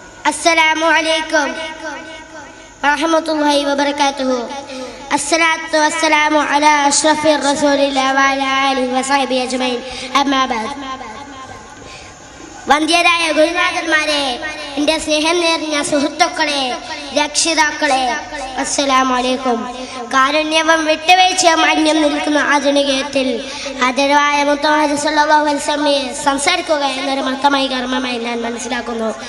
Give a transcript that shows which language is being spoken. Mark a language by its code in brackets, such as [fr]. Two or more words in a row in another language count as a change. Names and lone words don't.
[ar] السلام عليكم ورحمة الله وبركاته. الصلاة والسلام على أشرف رسول الله وعلى آله وصحبه أجمعين. أما بعد. [ml] വന്ധ്യരായ ഗുരുനാഥന്മാരെ, എൻ്റെ സ്നേഹം നിറഞ്ഞ സുഹൃത്തുക്കളെ, രക്ഷിതാക്കളെ, [ar] السلام عليكم. [ml] കാരുണ്യവും വിട്ടുവീഴ്ചയും അന്യം നിൽക്കുന്ന ആധുനികത്തിൽ ആദരവായ മുഹമ്മദ് [ar] صلى الله عليه وسلم [ml] സംസാരിക്കുക എന്നൊരു മഹത്തമായ കർമ്മമായി ഞാൻ മനസ്സിലാക്കുന്നു.